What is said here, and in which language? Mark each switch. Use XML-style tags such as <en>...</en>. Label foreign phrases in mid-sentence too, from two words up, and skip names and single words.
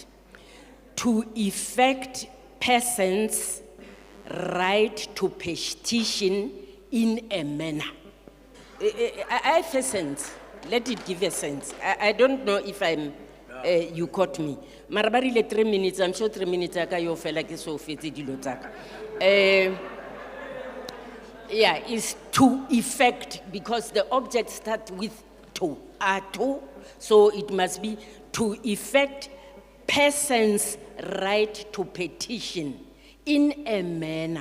<en>To effect persons' right to petition in a manner. Let it give a sense. I don't know if I'm, you caught me.</en> <tn>Marabari le 3 minutes,</tn> <en>I'm sure 3 minutes</en> <tn>aka yo fela ke so fetse dilo tsaka.</tn> <en>Yeah, is to effect, because the objects start with to, so it must be to effect persons' right to petition in a manner.</en>